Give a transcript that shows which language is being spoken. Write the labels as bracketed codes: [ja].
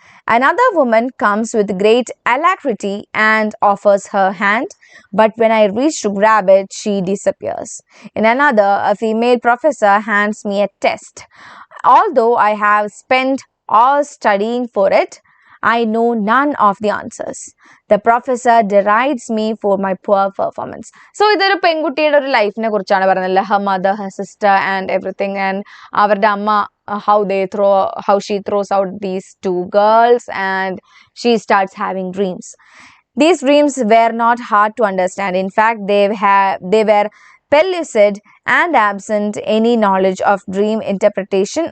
[en] Another woman comes with great alacrity and offers her hand, but when I reach to grab it, she disappears. In another, a female professor hands me a test. Although I have spent hours studying for it, I know none of the answers. The professor derides me for my poor performance. [ml] So ഇതൊരു പെൺകുട്ടിയുടെ ഒരു ലൈഫിനെ കുറിച്ചാണ് പറയുന്നത്. [en] Her mother, her sister and everything, and [ml] അവരുടെ അമ്മ [en] how she throws out these two girls and she starts having dreams. These dreams were not hard to understand. In fact, they were pellucid and absent any knowledge of dream interpretation.